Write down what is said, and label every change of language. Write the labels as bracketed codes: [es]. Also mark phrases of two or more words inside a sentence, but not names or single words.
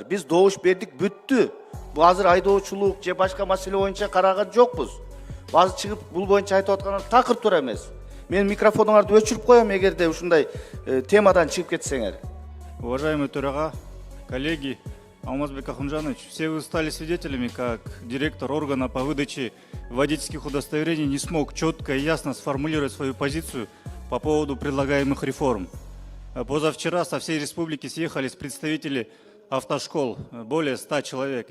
[ky] Биз добуш бердик, бүттү. Бул азыр айдоочулук же башка маселе боюнча караган жокпуз. Азыр чыгып бул боюнча айтып аткан такыр туура эмес. Мен микрофонуңарды өчүрүп коем эгерде ушундай темадан чыгып кетсеңер. [ru] Уважаемый Турага, коллеги, Алмазбек Ахунжанович, все вы стали свидетелями, как директор органа по выдаче водительских удостоверений не смог четко и ясно сформулировать свою позицию по поводу предлагаемых реформ. Позавчера со всей республики съехались представители автошкол, более 100 человек.